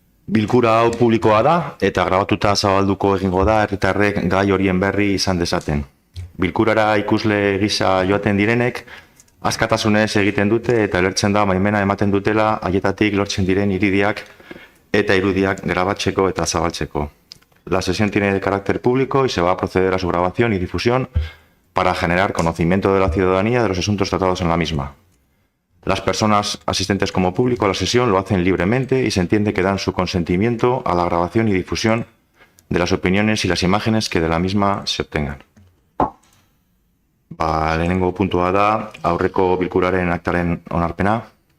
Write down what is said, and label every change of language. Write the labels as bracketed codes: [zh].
[eu] Bilkura hau publikoa da eta grabatuta zabalduko egingo da herritarrek gai horien berri izan dezaten. Bilkurara ikusle gisa joaten direnek askatasunez egiten dute eta lertzen da baimena ematen dutela haietatik lortzen diren iridiak eta irudiak grabatzeko eta zabaltzeko. [es] La sesión tiene carácter público y se va a proceder a su grabación y difusión para generar conocimiento de la ciudadanía de los asuntos tratados en la misma. Las personas asistentes como público a la sesión lo hacen libremente y se entiende que dan su consentimiento a la grabación y difusión de las opiniones y las imágenes que de la misma se obtengan. [eu] Lehenengo puntua da, aurreko bilkuraren aktaren onarpena.